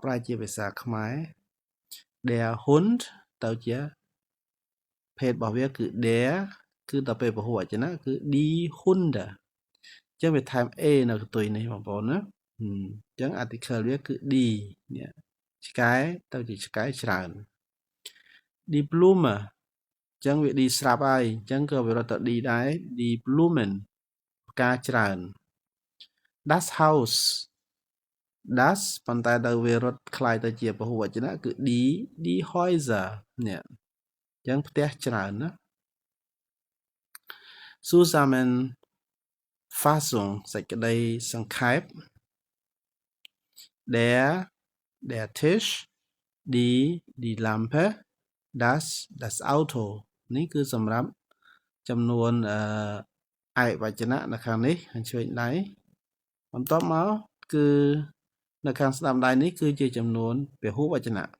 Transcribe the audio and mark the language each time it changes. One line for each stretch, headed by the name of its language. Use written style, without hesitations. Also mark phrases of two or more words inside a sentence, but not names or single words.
Khmer: ប្រែជាភាសាខ្មែរ
German: der Hund
Khmer: ទៅជាភេទរបស់វាគឺ der គឺដល់ពេលពហុវចនៈគឺ
German: die Hunde
Khmer: អញ្ចឹងវាថែម a នៅកន្ទុយនេះបងប្អូនណាអញ្ចឹង article វាគឺ die នេះឆ្កែទៅជាឆ្កែច្រើន
German: die Blume
Khmer: អញ្ចឹងវា die ស្រាប់ហើយអញ្ចឹងក៏វារត់ទៅ die ដែរ
German: die Blumen
Khmer: ផ្កាច្រើន
German: das house das
Khmer: ប៉ុន្តែដល់វារត់คล้ายទៅជាពហុវចនៈគឺ
German: die Häuser
Khmer: នេះអញ្ចឹងផ្ទះច្រើនណា Zusammenfassung សេចក្តីសង្ខេប
German: der Tisch die Lampe das Auto
Khmer: នេះគឺសម្រាប់ចំនួនឯកវចនៈនៅខាងនេះខាងឆ្វេងដៃបន្ទាប់មកគឺនៅខាងស្ដាំដៃនេះគឺជាចំនួនពហុវចនៈ